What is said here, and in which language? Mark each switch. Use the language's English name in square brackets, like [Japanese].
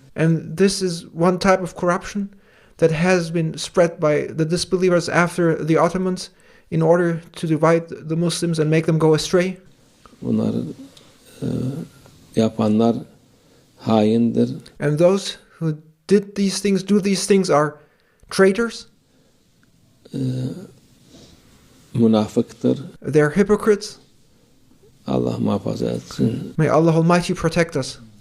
[English] And this is one type of corruption that has been spread by the disbelievers after the Ottomans in order to divide the Muslims and make them go astray. [Turkish] Bunlar yapanlar haindir. [English] And those who did these things, do these things, are traitors. [Turkish] Münafıktır. [English] They're hypocrites. [Turkish] Allah muhafaza etsin. [English] May Allah Almighty protect us